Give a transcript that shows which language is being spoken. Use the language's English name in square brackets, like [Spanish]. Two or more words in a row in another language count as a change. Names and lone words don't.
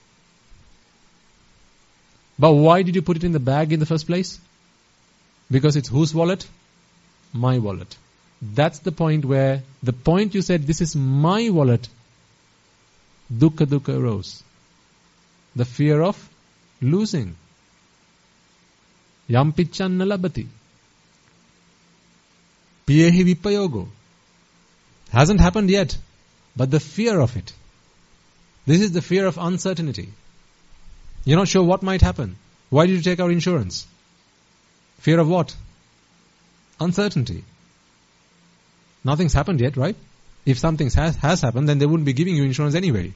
[English] But why did you put it in the bag in the first place? Because it's whose wallet? My wallet. That's the point where, the point you said, this is my wallet, dukkha arose. The fear of losing. [Pali] Yam picchanna labati. Piyehi vipayogo. [English] Hasn't happened yet, but the fear of it. This is the fear of uncertainty. You're not sure what might happen. Why did you take out insurance? Fear of what? Uncertainty. Nothing's happened yet, right? If something has happened, then they wouldn't be giving you insurance anyway.